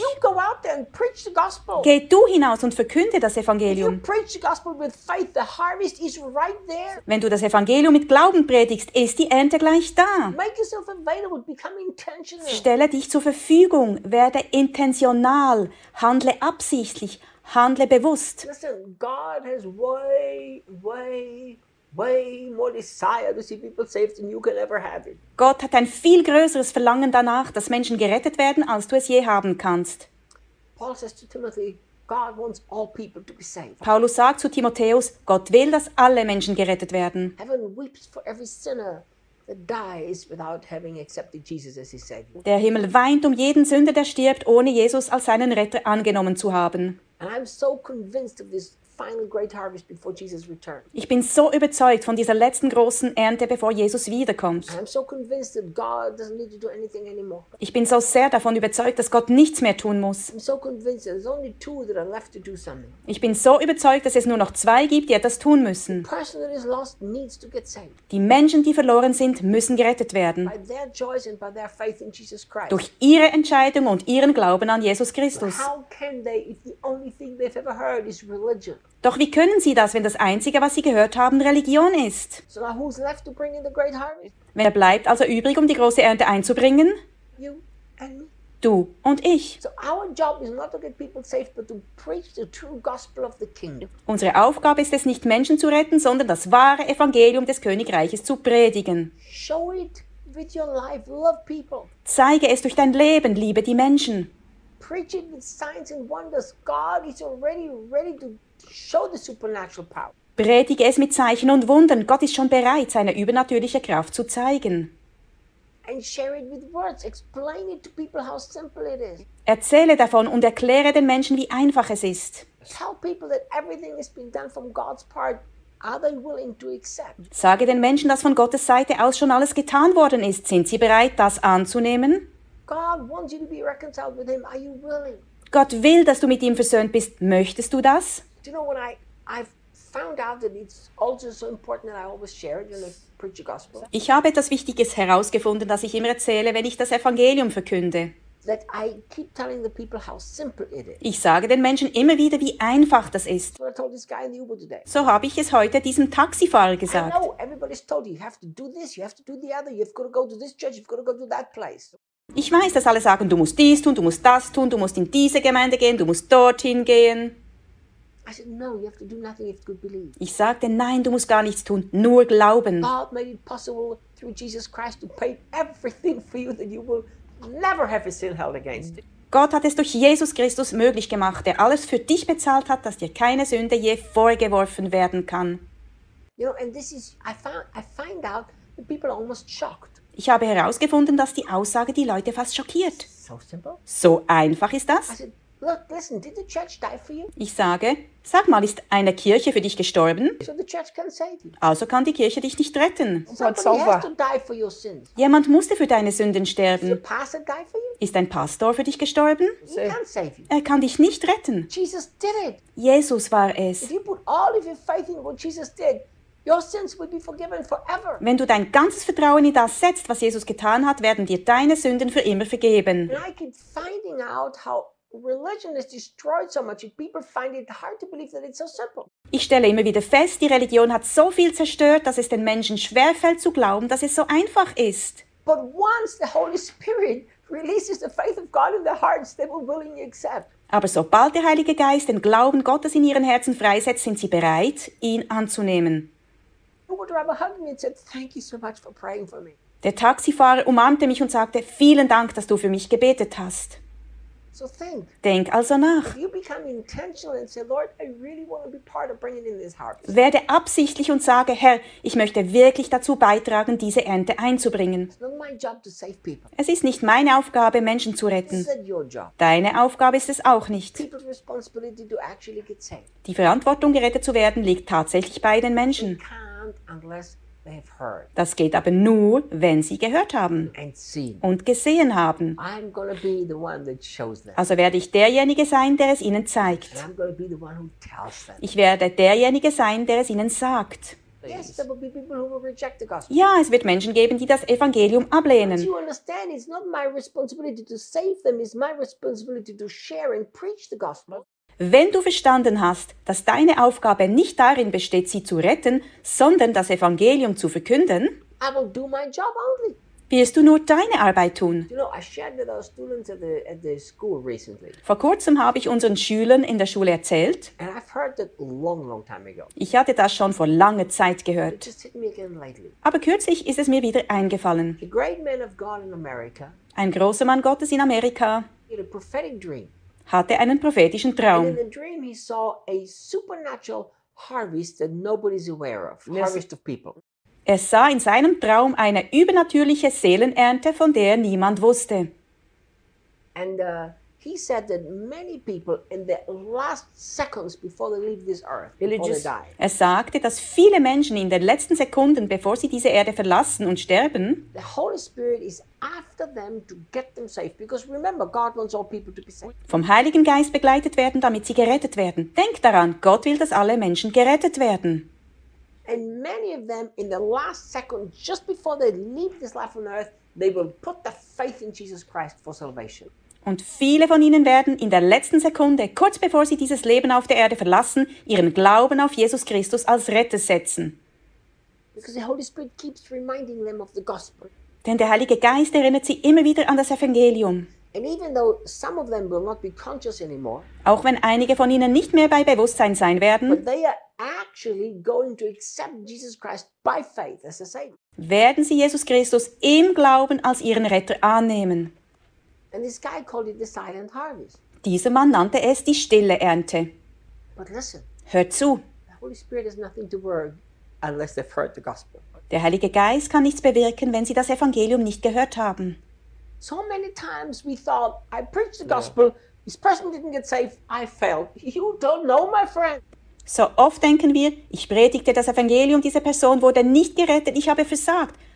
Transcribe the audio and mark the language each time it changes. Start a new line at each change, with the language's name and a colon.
English: You go out there and preach the gospel.
German: Geh du hinaus und verkünde das Evangelium.
English: If you preach the gospel with faith, the harvest is right there.
German: Wenn du das Evangelium mit Glauben predigst, ist die Ernte gleich da.
English: Make yourself available, become intentional.
German: Stelle dich zur Verfügung, werde intentional, handle absichtlich, handle bewusst.
English: Listen, God has way more desire to see people saved than you can ever have it.
German: Gott hat ein viel größeres Verlangen danach, dass Menschen gerettet werden, als du es je haben kannst.
English: Paul says to Timothy, God wants all people to be saved.
German: Paulus sagt zu Timotheus, Gott will, dass alle Menschen gerettet werden.
English: Heaven weeps for every sinner that dies without having accepted Jesus as his savior.
German: Der Himmel weint um jeden Sünder, der stirbt, ohne Jesus als seinen Retter angenommen zu haben.
English: And I'm so convinced of this. Final great harvest before Jesus returns.
German: Ich bin so überzeugt von dieser letzten großen Ernte, bevor Jesus wiederkommt.
English: I'm so convinced that God doesn't need to do anything anymore.
German: Ich bin so sehr davon überzeugt, dass Gott nichts mehr tun muss.
English: I'm so convinced that there's only two that are left to do something.
German: Ich bin so überzeugt, dass es nur noch zwei gibt, die etwas tun müssen.
English: The person that is lost needs to get saved.
German: Die Menschen, die verloren sind, müssen gerettet werden.
English: By their choice and by their faith in Jesus Christ.
German: Durch ihre Entscheidung und ihren Glauben an Jesus Christus.
English: How can they, if the only thing they've ever heard is religion?
German: Doch wie können sie das, wenn das Einzige, was sie gehört haben, Religion ist?
English: So now who's left to bring in the great harvest?
German: Wer bleibt also übrig, um die große Ernte einzubringen?
English: You and me.
German: Du und ich.
English: So our job is not to get people saved, but to preach the true gospel of the kingdom.
German: Unsere Aufgabe ist es nicht, Menschen zu retten, sondern das wahre Evangelium des Königreiches zu predigen.
English: Show it with your life. Love people.
German: Zeige es durch dein Leben. Liebe die Menschen.
English: Preach it with signs and wonders. God is already ready to show the supernatural power.
German: Predige es mit Zeichen und Wundern. Gott ist schon bereit, seine übernatürliche Kraft zu zeigen.
English: And share it with words. Explain it to people how simple it is.
German: Erzähle davon und erkläre den Menschen, wie einfach es ist.
English: Tell people that everything has been done from God's part. Are they willing to accept?
German: Sage den Menschen, dass von Gottes Seite aus schon alles getan worden ist. Sind sie bereit, das anzunehmen?
English: God wants you to be reconciled with him. Are you willing?
German: Gott will, dass du mit ihm versöhnt bist. Möchtest du das?
English: Do you know when I found out that it's also so important that I always share it and preach the gospel?
German: Ich habe etwas Wichtiges herausgefunden, das ich immer erzähle, wenn ich das Evangelium verkünde.
English: That I keep telling the people how simple it is.
German: Ich sage den Menschen immer wieder, wie einfach das ist.
English: So I told this guy in the Uber today.
German: So habe ich es heute diesem Taxifahrer gesagt.
English: I know everybody's told you have to do this, you have to do the other, you've got to go to this church, you've got to go to that place.
German: Ich weiß, dass alle sagen, du musst dies tun, du musst das tun, du musst in diese Gemeinde gehen, du musst dorthin gehen.
English: I said, no, you have to do nothing if you believe.
German: Ich sagte, nein, du musst gar nichts tun, nur glauben.
English: God made it possible through Jesus Christ to pay everything for you that you will never have a sin held against.
German: Gott hat es durch Jesus Christus möglich gemacht, der alles für dich bezahlt hat, dass dir keine Sünde je vorgeworfen werden kann.
English: You know, and this is, I find out that people are almost shocked.
German: Ich habe herausgefunden, dass die Aussage die Leute fast schockiert.
English: So simple?
German: So einfach ist das?
English: I said, look, listen, did the church die for you?
German: Ich sage, sag mal, ist eine Kirche für dich gestorben?
English: So the church can save you.
German: Also kann die Kirche dich nicht retten.
English: Somebody has to die for your sins.
German: Jemand musste für deine Sünden sterben.
English: Did the pastor die for you?
German: Ist ein Pastor für dich gestorben?
English: He can't save you.
German: Er kann dich nicht retten.
English: Jesus did it.
German: Jesus war es.
English: If you put all of your faith in what Jesus did, your sins will be forgiven forever.
German: Wenn du dein ganzes Vertrauen in das setzt, was Jesus getan hat, werden dir deine Sünden für immer vergeben.
English: And I keep finding out how religion is destroyed so much, and people find it hard to believe that it's so simple.
German: Ich stelle immer wieder fest, die Religion hat so viel zerstört, dass es den Menschen schwerfällt zu glauben, dass es so einfach ist.
English: But once the Holy Spirit releases the faith of God in their hearts, they will willingly accept.
German: Aber sobald der Heilige Geist den Glauben Gottes in ihren Herzen freisetzt, sind sie bereit, ihn anzunehmen. Der Taxifahrer umarmte mich und sagte, vielen Dank, dass du für mich gebetet hast.
English: So think.
German: Denk also nach.
English: If you become intentional and say, Lord, I really want to be part of bringing in this harvest.
German: Werde absichtlich und sage, Herr, ich möchte wirklich dazu beitragen, diese Ernte einzubringen.
English: It's not my job to save people.
German: Es ist nicht meine Aufgabe, Menschen zu retten.
English: This is your job.
German: Deine Aufgabe ist es auch nicht.
English: People's responsibility to actually get saved.
German: Die Verantwortung, gerettet zu werden, liegt tatsächlich bei den Menschen.
English: It can't unless they have heard.
German: Das geht aber nur, wenn sie gehört haben
English: and seen.
German: Und gesehen haben.
English: I'm gonna be the one that shows them.
German: Also werde ich derjenige sein, der es ihnen zeigt.
English: And I'm gonna be the one who tells them.
German: Ich werde derjenige sein, der es ihnen sagt.
English: Yes, there will be people who will reject the gospel.
German: Ja, es wird Menschen geben, die das Evangelium ablehnen.
English: But you understand, it's not my responsibility to save them, it's my responsibility to share and preach the gospel.
German: Wenn du verstanden hast, dass deine Aufgabe nicht darin besteht, sie zu retten, sondern das Evangelium zu verkünden,
English: I will do my job only.
German: Wirst du nur deine Arbeit tun.
English: You know, I shared with our students at the school recently.
German: Vor kurzem habe ich unseren Schülern in der Schule erzählt,
English: and I've heard that long, long time ago.
German: Ich hatte das schon vor langer Zeit gehört.
English: But it just hit me again lately.
German: Aber kürzlich ist es mir wieder eingefallen.
English: The great man of God in America,
German: ein großer Mann Gottes in Amerika,
English: he had a prophetic dream.
German: Hatte einen prophetischen Traum.
English: And in the dream he saw a supernatural harvest that nobody's aware of. Harvest of people.
German: Er sah in seinem Traum eine übernatürliche Seelenernte, von der niemand wusste.
English: And he said that many people in the last seconds before they leave this earth, before they die.
German: Er sagte, dass viele Menschen in den letzten Sekunden, bevor sie diese Erde verlassen und sterben,
English: the Holy Spirit is after them to get them saved. Because remember, God wants all people to be saved.
German: Vom Heiligen Geist begleitet werden, damit sie gerettet werden. Denk daran, Gott will, dass alle Menschen gerettet werden.
English: And many of them in the last second, just before they leave this life on earth, they will put their faith in Jesus Christ for salvation.
German: Und viele von ihnen werden in der letzten Sekunde, kurz bevor sie dieses Leben auf der Erde verlassen, ihren Glauben auf Jesus Christus als Retter setzen.
English: Because the Holy Spirit keeps reminding them of the gospel.
German: Denn der Heilige Geist erinnert sie immer wieder an das Evangelium.
English: And even though some of them will not be conscious anymore,
German: auch wenn einige von ihnen nicht mehr bei Bewusstsein sein werden,
English: but they are actually going to accept Jesus Christ by faith as a Savior.
German: Werden sie Jesus Christus im Glauben als ihren Retter annehmen.
English: And this guy called it the silent harvest.
German: Dieser Mann nannte es die stille Ernte.
English: But listen,
German: hört zu.
English: The Holy Spirit has nothing to work unless they've heard the gospel.
German: Der Heilige Geist kann nichts bewirken, wenn sie das Evangelium nicht gehört haben.
English: So many times we thought, I preached the gospel, this person didn't get saved, I failed. You don't know, my friend.
German: So oft denken wir, ich predigte das Evangelium, diese Person wurde nicht gerettet, ich habe versagt.